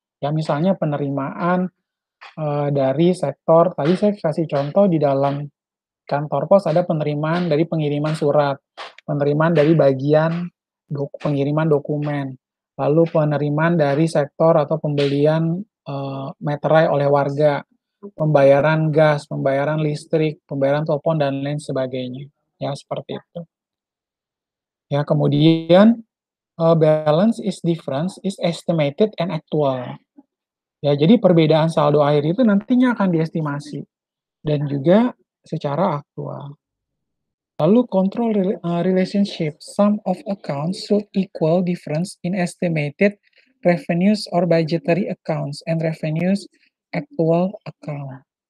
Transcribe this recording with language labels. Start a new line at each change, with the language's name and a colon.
Indonesian: Ya, misalnya penerimaan dari sektor, tadi saya kasih contoh di dalam kantor pos ada penerimaan dari pengiriman surat, penerimaan dari bagian pengiriman dokumen, lalu penerimaan dari sektor atau pembelian meterai oleh warga, pembayaran gas, pembayaran listrik, pembayaran telepon, dan lain sebagainya. Ya, seperti itu. Ya, kemudian
English: balance is difference is estimated and actual.
Indonesian: Ya, jadi perbedaan saldo akhir itu nantinya akan diestimasi dan juga secara aktual.
English: Lalu control relationship, sum of accounts should equal difference in estimated revenues or budgetary accounts and revenues actual account.